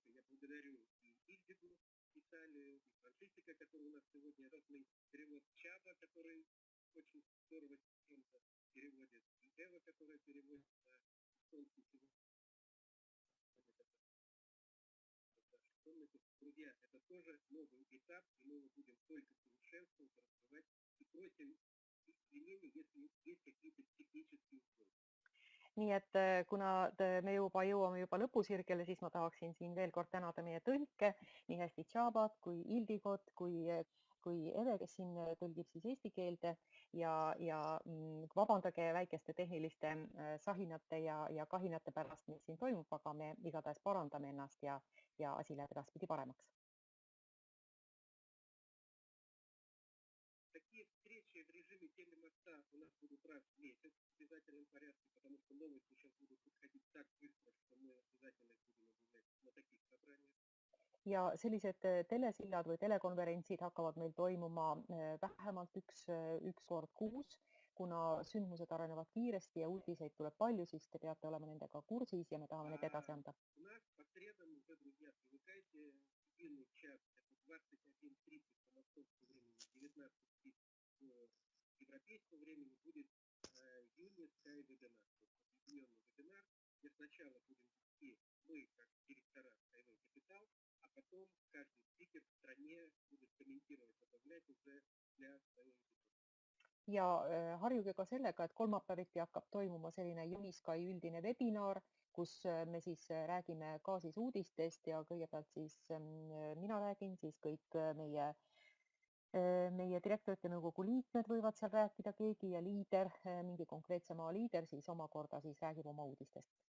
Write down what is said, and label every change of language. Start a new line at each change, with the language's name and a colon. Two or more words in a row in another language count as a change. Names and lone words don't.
Russian: Я благодарю и Ильдигу, Италию, и Францисика, который у нас сегодня родный перевод Чаба, который очень здорово переводит, и Эва, которая переводит на эстонский сегодня. Друзья, это тоже новый этап, и мы его будем только совершенствовать, развивать, и просим извинений, если есть какие-то технические условия.
Estonian: Nii et kuna me jõuame juba lõpusirgele, siis ma tahaksin siin veel kord tänada meie tõlke, nii hästi Tšabat kui Ildigot kui Eve, kes siin tõlgib siis eesti keelde ja vabandage väikeste tehniliste sahinate ja kahinate pärast, mis siin toimub, aga me igatahes parandame ennast ja asi läheb edaspidi paremaks.
Russian: Такие встречи в режиме телемоста у нас будут раз в месяц в обязательном порядке, потому что новости сейчас будут подходить так быстро, что мы обязательно их будем объявлять на таких собраниях.
Estonian: Ja sellised telesillad või telekonverentsid hakkavad meil toimuma vähemalt üks kord kuus, kuna sündmused arenevad kiiresti ja uudiseid tuleb palju, siis te peate olema nendega kursis ja me tahame need edasi anda.
Russian: У нас по средам уже, друзья, привыкайте, единый час, это 21:30 по московскому времени, 19:30 по европейскому времени будет Union Sky вебинар. Объединенный вебинар, где сначала будем вести мы, как директора Skyway Capital, а потом каждый спикер в стране будет комментировать, добавлять уже для своей аудитории.
Estonian: Ja harjuge ka sellega, et kolmapäeviti hakkab toimuma selline Unisky üldine webinar, kus me siis räägime ka siis uudistest ja kõigepealt siis mina räägin, siis kõik meie direktorite nõukogu liikmed võivad seal rääkida, keegi ja liider, mingi konkreetse maa liider, siis omakorda siis räägib oma uudistest.